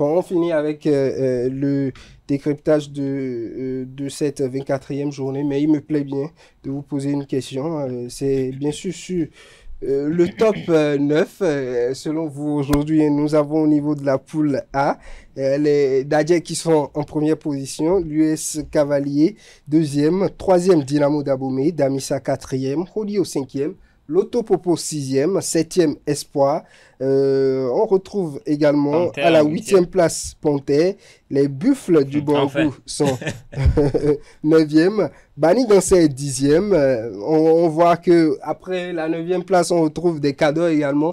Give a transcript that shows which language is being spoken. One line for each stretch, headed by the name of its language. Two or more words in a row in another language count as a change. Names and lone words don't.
French: Bon, on finit avec le décryptage de cette 24e journée, mais il me plaît bien de vous poser une question. C'est bien sûr sur le top 9. Selon vous, aujourd'hui, nous avons au niveau de la poule A les Dadje qui sont en première position, l'US Cavalier 2e, 3e Dynamo d'Abomey, Damissa 4e, Holi au 5e, L'Autopopo 6e, 7e Espoir. On retrouve également Panthère, à la 8e place Panthère. Les Buffles du Borgou sont 9e. Bani Gansé est 10e. On voit qu'après la 9e place, on retrouve des cadeaux également.